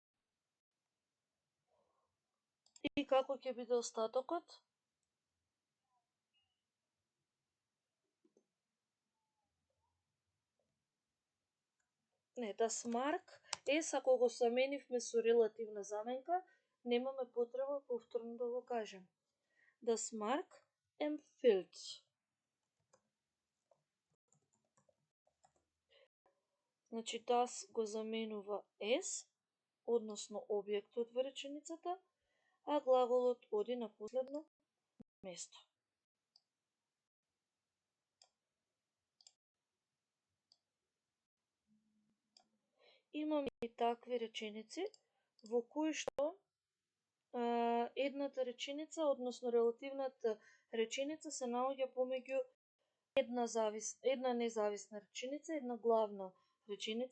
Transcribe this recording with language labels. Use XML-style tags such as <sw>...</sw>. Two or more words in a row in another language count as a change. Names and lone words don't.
<mk>И како ќе биде остатокот? Не,</mk> <de>das Mark S,</de> <mk>ако го заменивме со релативна заменка, немаме потреба повторно да го кажем.</mk> <de>Das Mark empfiehlt.</de> <mk>Значи, das го заменува S, односно објектот во реченицата, а глаголот оди на последно место. Имаме и такви реченици во кои што едната реченица, односно релативната реченица се наоѓа помеѓу една независна реченица, една главна реченица.</mk>